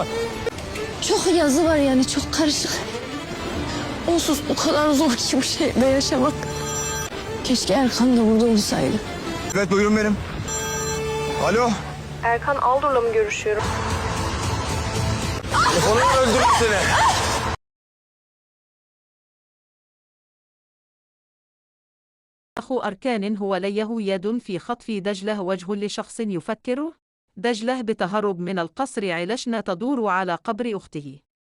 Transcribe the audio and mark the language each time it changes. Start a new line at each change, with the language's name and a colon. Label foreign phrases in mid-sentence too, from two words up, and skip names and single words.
Turkish: Çok yazı var yani, çok karışık. Onsuz o kadar zor ki bu şehirde yaşamak. Keşke Erkan da burada olsaydı. Evet buyurun benim. Alo. Erkan Aldur'la mı görüşüyorum? Telefonunu öldürür seni.
Arabic: أخو أركان هو ليه يد في خطف دجلة وجه لشخص يفكره؟ دجلة بتهرب من القصر علشنا تدور على قبر أخته.